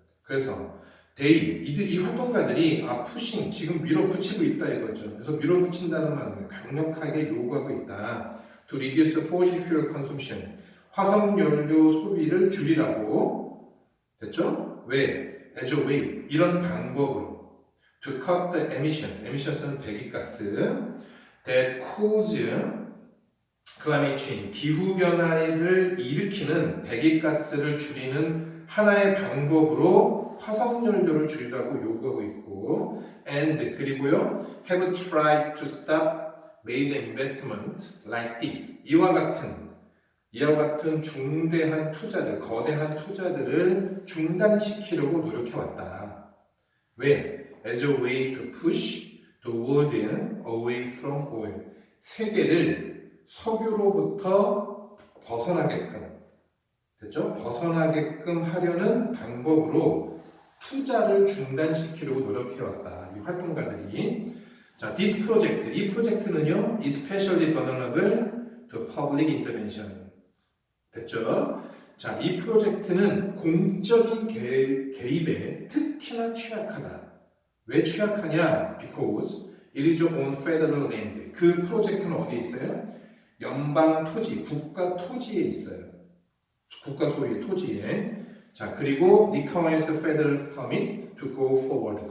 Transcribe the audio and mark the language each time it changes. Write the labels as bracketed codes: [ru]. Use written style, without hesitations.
[ko] 그래서 이 활동가들이 푸싱, 지금 밀어붙이고 있다 이거죠. 그래서 밀어붙인다는 말은 강력하게 요구하고 있다. [en] To reduce fossil fuel consumption, [ko] 화석연료 소비를 줄이라고 됐죠? 왜? [en] as a way. [ko] 이런 방법으로. [en] to cut the emissions. [ko] emissions는 배기가스. [en] that cause climate change. [ko] 기후변화를 일으키는 배기가스를 줄이는 하나의 방법으로 화석연료를 줄이라고 요구하고 있고 and 그리고요 [en] have tried to stop major investment like this. [ko] 이와 같은 중대한 투자들, 거대한 투자들을 중단시키려고 노력해왔다. 왜? [en] As a way to push the world away from oil. [ko] 세계를 석유로부터 벗어나게끔, 됐죠? 벗어나게끔 하려는 방법으로 투자를 중단시키려고 노력해왔다. 이 활동가들이. [en] 자, this project, [ko] 이 프로젝트는요, [en] especially vulnerable to public intervention. [ko] 됐죠? 자, 이 프로젝트는 공적인 개입에 특히나 취약하다. 왜 취약하냐? [en] Because it is on federal land. [ko] 그 프로젝트는 어디에 있어요? 연방 토지, 국가 토지에 있어요. 국가 소유의 토지에. [en] 자, [ko] 그리고 [en] requires federal permit to go forward.